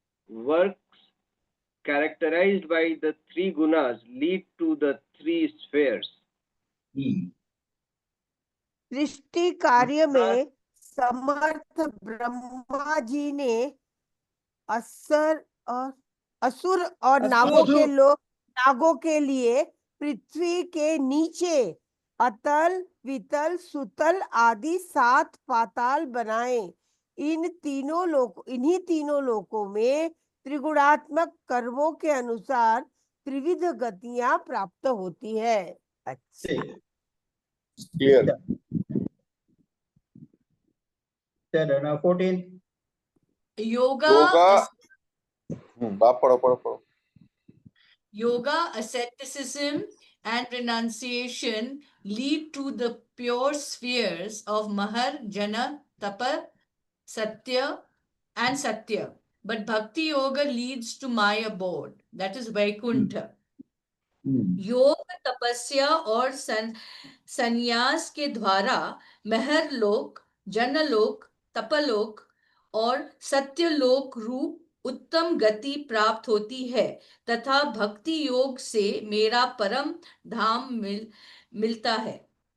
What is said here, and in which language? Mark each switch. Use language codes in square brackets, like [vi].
[en] Works characterized by the 3 gunas lead to the 3 spheres. [hi] सृष्टि कार्य में समर्थ ब्रह्मा जी ने असुर और नागों के लिए पृथ्वी के नीचे अतल, वितल, सुतल आदि 7 पाताल बनाए। इन्हीं तीनों लोकों में त्रिगुणात्मक कर्मों के अनुसार त्रिविध गतियां प्राप्त होती है। अच्छा, क्लियर। चलो ना 14। योगा बाप पढ़ो। [en] Yoga, asceticism, and renunciation lead to the pure spheres of Mahar, Jana, Tapa, Satya, and Satya. But Bhakti Yoga leads to my abode, that is Vaikuntha. [hi] योग, तपस्या और संन्यास के द्वारा महर लोक, जनलोक, तपलोक और सत्यलोक रूप उत्तम गति प्राप्त होती है, तथा भक्ति योग से मेरा परम धाम मिलता है।